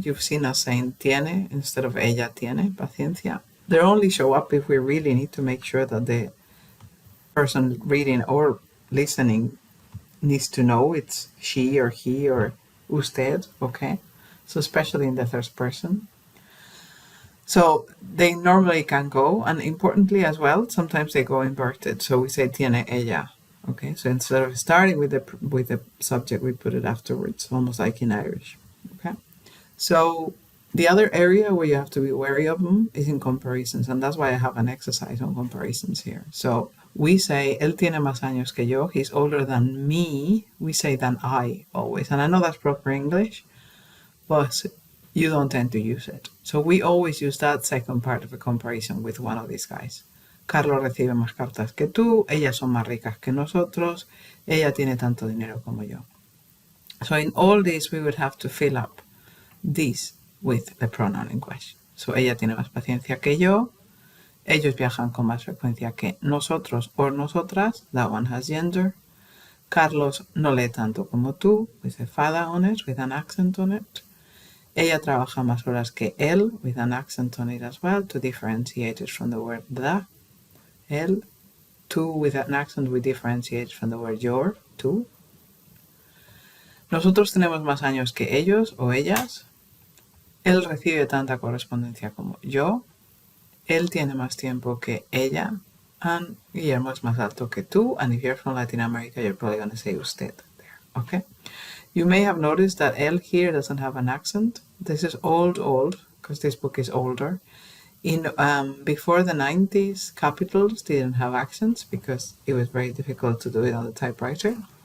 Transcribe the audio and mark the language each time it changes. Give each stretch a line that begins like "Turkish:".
English: You've seen us saying tiene instead of
Spanish: ella tiene paciencia.
English: They only show up if we really need to make sure that the person reading or listening needs to know it's she or he or usted, okay? So especially in the third person. So they normally can go, and importantly as well, sometimes they go inverted. So we say
Spanish: tiene ella.
English: Okay, so instead of starting with the subject, we put it afterwards, almost like in Irish. Okay, so the other area where you have to be wary of them is in comparisons, and that's why I have an exercise on comparisons here. So we say
Spanish: él tiene más años que yo.
English: He's older than me. We say than I always, and I know that's proper English, but you don't tend to use it. So we always use that second part of a comparison with one of these guys.
Spanish: Carlos recibe más cartas que tú, ellas son más ricas que nosotros, ella tiene tanto dinero como yo.
English: So in all this, we would have to fill up this with the pronoun in question.
Spanish: So ella tiene más paciencia que yo, ellos viajan con más frecuencia que nosotros o nosotras,
English: that one has gender.
Spanish: Carlos no lee tanto como tú,
English: with a father on it, with an accent on it.
Spanish: Ella trabaja más horas que él,
English: with an accent on it as well, to differentiate it from the word the. Él, tú with an accent we differentiate from the word your, tú.
Spanish: Nosotros tenemos más años que ellos o ellas. Él recibe tanta correspondencia como yo. Él tiene más tiempo que ella. And Guillermo es más alto que tú.
English: And if you're from Latin America, you're probably going to say usted there, okay? You may have noticed that él here doesn't have an accent. This is old, because this book is older. Before the 90s, capitals didn't have accents because it was very difficult to do it on the typewriter.